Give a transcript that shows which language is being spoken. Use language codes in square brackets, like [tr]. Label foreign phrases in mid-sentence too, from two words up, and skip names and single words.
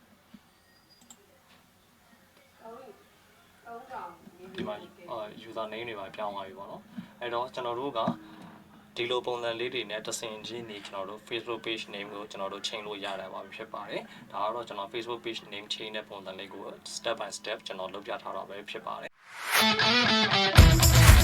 [my] ဒီမှာ [en] user name [my] တွေပါပြောင်းသွားပြီပေါ့နော်အဲ့တော့ကျွန်တော်တို့ကဒီလိုပုံစံလေးတွေနဲ့တဆင်ချင်းနေကျွန်တော်တို့ [en] Facebook page name [my] ကိုကျွန်တော်တို့ချိန်လို့ရတာပါဖြစ်ပါတယ်ဒါကတော့ကျွန်တော် [en] Facebook page name [my] ချိန်တဲ့ပုံစံလေးကို [en] step by step [my] ကျွန်တော်လုပ်ပြထားတာပဲဖြစ်ပါတယ်